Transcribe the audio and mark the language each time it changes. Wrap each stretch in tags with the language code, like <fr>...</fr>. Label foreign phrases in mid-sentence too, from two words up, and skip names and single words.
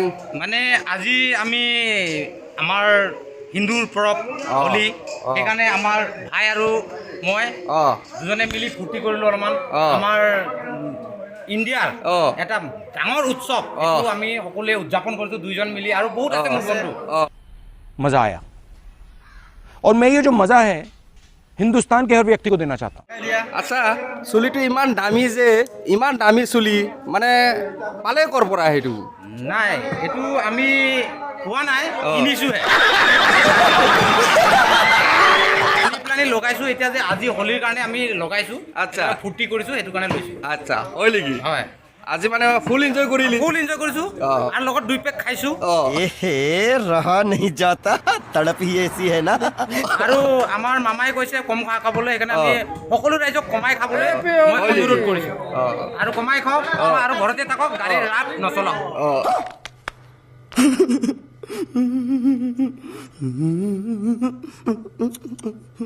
<as>মানে আজি আমি আমাৰ হিন্দুৰ পৰৱ হোলী সেইকাৰণে আমাৰ ভাই আৰু মই দুজনে মিলি ফূৰ্তি কৰিলোঁ অলপমান আমাৰ ইণ্ডিয়াৰ এটা ডাঙৰ উৎসৱ এইটো আমি সকলোৱে উদযাপন কৰিছোঁ দুইজন মিলি আৰু বহুত আছে মোৰ বন্ধু</as> <hi>मज़ा आया और मैं ये जो मज़ा है हिंदुस्तान के हर व्यक्ति को देना चाहता हूँ</hi> <as>আচ্ছা চুলিটো ইমান দামী যে ইমান দামী চুলি মানে পালে ক'ৰ পৰা সেইটো নাই এইটো আমি পোৱা নাই কিনিছোঁহে প্লানি লগাইছোঁ এতিয়া যে আজি হোলীৰ কাৰণে আমি লগাইছোঁ আচ্ছা ফূৰ্তি কৰিছোঁ সেইটো কাৰণে লৈছোঁ আচ্ছা হয় নেকি হয় আজি মানে</as> <en>full enjoy</en> <as>কৰিলি</as> <en>full enjoy</en> <as>কৰিছোঁ আৰু লগত 2 পেক খাইছোঁ</as> <hi>रहा नहीं जाता तड़प ही ऐसी है ना</hi> <as>আৰু আমাৰ মামাই কৈছে কম খাবলৈ সেইকাৰণে আমি সকলো ৰাইজক কমাই খাবলৈ মই অনুৰোধ কৰিছোঁ আৰু কমাই খাওক আৰু ঘৰতে থাকক গাড়ীৰ ৰাত নচলাওক</as>